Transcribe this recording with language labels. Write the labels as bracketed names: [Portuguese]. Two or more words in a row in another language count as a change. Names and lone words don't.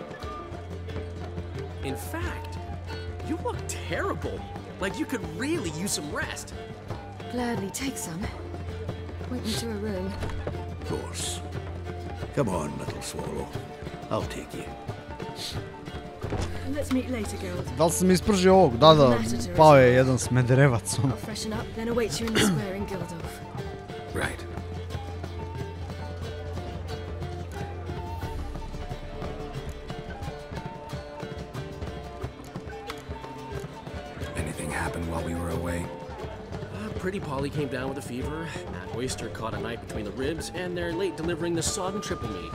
[English] In fact, you look terrible. Like you could really use some rest. Gladly take some. Point me to a room. Of course. Come on, little swallow. I'll take you. Let's meet later, Geralt. [Serbian] Da li sam ispržio ovog? Da, pao je jedan smederevac. [English] I'll freshen up, then await you in the square in Gildorf. Right. Anything happened while we were away? Pretty Polly came down with a fever. Matt Oyster caught a knife between the ribs, and they're late delivering the sodden triple meat.